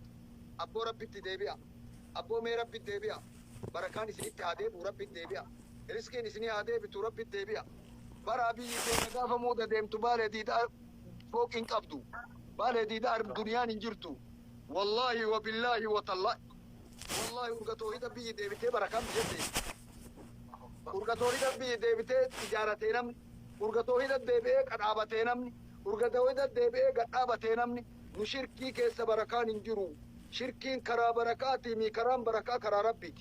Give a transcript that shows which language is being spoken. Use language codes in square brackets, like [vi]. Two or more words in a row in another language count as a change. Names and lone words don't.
[om] Abboo rabbitti deebi'a. Abboo mee rabbitti deebi'a. Barakaan isinitti haa deebi'u rabbitti deebi'a. Riskiin isinii haa deebitu rabbitti deebi'a. Bara biyyi keenya gaafa muuda deemtu baalee diidaa fooqiin qabdu. Baalee diidaa duniyaan hin jirtu. [ar] والله وبالله وتالله. [om] Wallahi urgatoo hidha biyyi deebitee barakaan biyya deebi. Urgatoo hidha biyyi deebitee ijaaratee namni. Urgatoo hidha deebi'ee qadhaabatee namni. Urgatoo hidha deebi'ee gadhaabatee namni. Nu shirkii keessa barakaan hin jiru. Shirkiin karaa barakaatii karaan barakaa karaa rabbiiti.